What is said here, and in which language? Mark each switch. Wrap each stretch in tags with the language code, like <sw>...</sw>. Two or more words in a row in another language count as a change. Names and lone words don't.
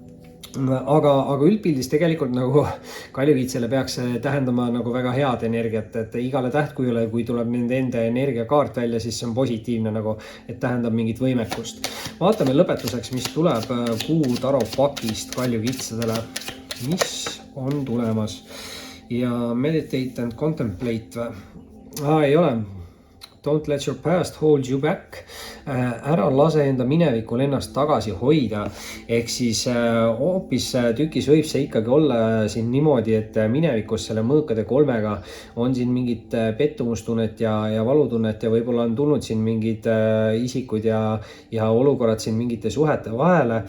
<et>Aga üldpildis tegelikult nagu kaljukitsele peaks tähendama nagu väga head energiat, et igale tähtkujule, kui tuleb nende enda energiakaart välja, siis see on positiivne nagu, et tähendab mingit võimekust. Vaatame lõpetuseks, mis tuleb kuu tarotpakist kaljukitsedele, mis on tulemas. Ja</et> <en>meditate and contemplate</en> <et>või? Ei ole.</et> <en>Don't let your past hold you back.</en> <et>Ära lase enda minevikul ennast tagasi hoida. Ehk siis hoopis tükis võib see ikkagi olla siin niimoodi, et minevikus selle mõõkade 3-ga on siin mingit pettumustunnet ja valutunnet ja võib-olla on tulnud siin mingid isikud ja olukorrad siin mingite suhete vahele.</et>